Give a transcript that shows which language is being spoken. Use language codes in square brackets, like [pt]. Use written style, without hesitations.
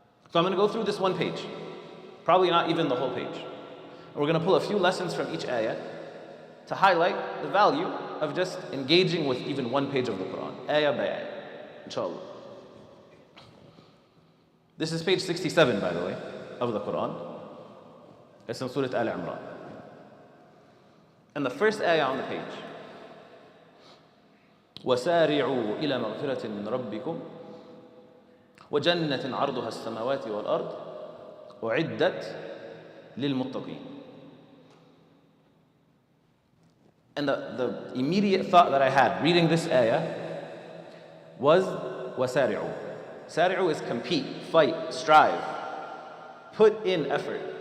[en] So I'm going to go through this one page, probably not even the whole page. And we're going to pull a few lessons from each ayah to highlight the value of just engaging with even one page of the Quran, ayah by ayah, inshallah. This is page 67, by the way, of the Quran. It's in Surah Al-Imran. And the first ayah on the page, [ar] وَسَارِعُوا إِلَى مَغْفِرَةٍ مِّن رَبِّكُمْ وَجَنَّةٍ عَرْضُهَا السَّمَاوَاتِ وَالْأَرْضِ أُعِدَّتْ لِلْمُتَّقِينَ. [en] And the immediate thought that I had reading this ayah was وَسَارِعُوا. Sari'u is compete, fight, strive, put in effort.